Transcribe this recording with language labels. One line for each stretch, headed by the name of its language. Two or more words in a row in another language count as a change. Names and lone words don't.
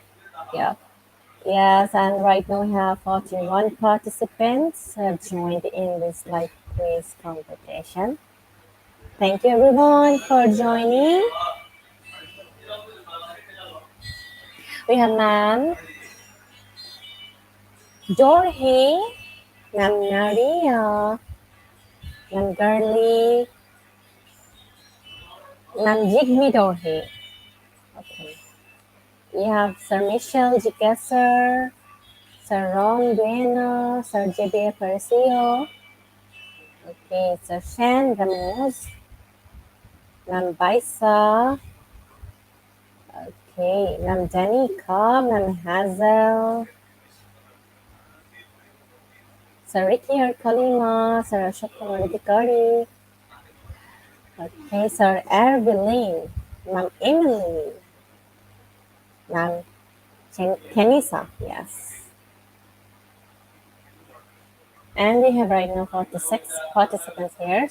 English: Yeah. Yes, and right now we have 41 participants have joined in this live quiz competition. Thank you everyone for joining. We have Ma'am Dorhe, Ma'am Naria, Ma'am Girly, Ma'am Jigme Dorhe. Okay. We have Sir Michel Jigasser, Sir Ron Bueno, Sir J.B. Aparecio. Okay, Sir Shan Ramos, Ma'am Baisa. Okay, Ma'am Danica, Ma'am Hazel, Sir Ricky Kalima, Sir Ashok Kumar Adhikari. Okay, Sir Erbilin, Ma'am Emily, Ma'am Kenisa, yes. And we have right now 46 participants here.